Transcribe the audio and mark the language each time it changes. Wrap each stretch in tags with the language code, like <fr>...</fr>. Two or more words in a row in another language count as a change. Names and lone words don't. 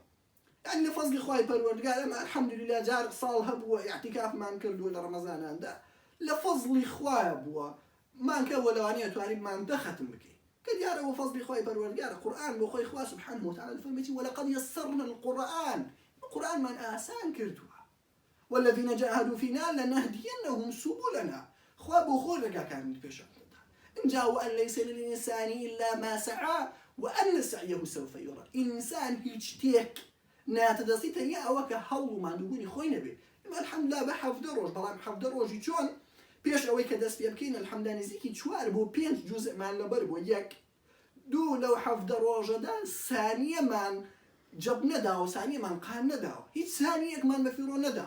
<ckb>یعنی لە فەزلی خی پەروەردگار ئەمە الحەمدولله جار ساڵ هەبووە ئیعتیکافمان کردووە لە ڕەمەزاناندا لە فەزلی خوایە بووە مانکەوە لەوانەیە توانیمان دەختم بکەین کە دیارەوە فەزلی خی پەروەردگارە. قورئان بۆ خۆی خوا</ckb> <ar>سبحانه وتعالى</ar> <ckb>فەرمێتی</ckb> <ar>وەلەقەد یەسەرنا القورئان،</ar> <ckb>قورئانمان ئاسان کردووە.</ckb> <ar>والذین جاهدوا فینا لنهدینهم سبلنا،</ar> <ckb>خوا بۆ خۆی ڕێگاکانی پێشان دەدا.</ckb> <ar>اینجا وأن ليس للإنسان إلا ما سعى وأن سعيه سوف يرى.</ar> <ckb>ئینسان هیچ شتێک ناتەدەستی تەنیا ئەوە کە هەوڵ و ماندووبوونی خۆی نەبێ. الحەمدولله بە 17 ڕۆژ، بەڵام 17 ڕۆژی چۆن پێش ئەوەی کە دەست پێ بکەین الحەمدولله نزیکی 4 بۆ 5 جوزئمان لەبەر بۆ 1-2 لەو 17 ڕۆژەدا سانیەمان جەب نەداوە، سانیەمان قان نەداوە، هیچ سانیەکمان بەفیڕۆ نەداوە.</ckb>